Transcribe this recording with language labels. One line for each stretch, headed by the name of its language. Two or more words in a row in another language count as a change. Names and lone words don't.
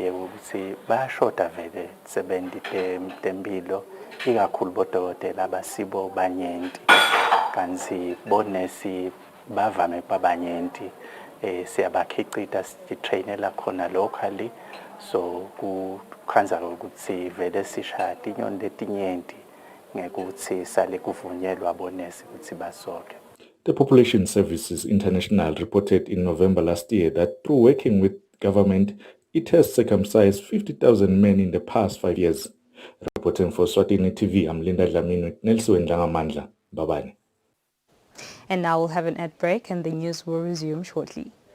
Swati: yokuthi bayashoda vele sebenzi tempilo ikakhulu bodokotela abasibo banyenti kanti bonesi bavame babanyenti siyabakhicita sitrainela khona locally so kukhanza ukuthi vele sishaya inyoni letinyenti ngekuthi sale kuvunyelwa bonesi ukuthi basoke.
English: The Population Services International reported in November last year that through working with government, it has circumcised 50,000 men in the past 5 years. Reporting for Eswatini TV, I'm Linda Dlamini with Nelson Ngamandla. Bye-bye. And now we'll have an ad break and the news will resume shortly.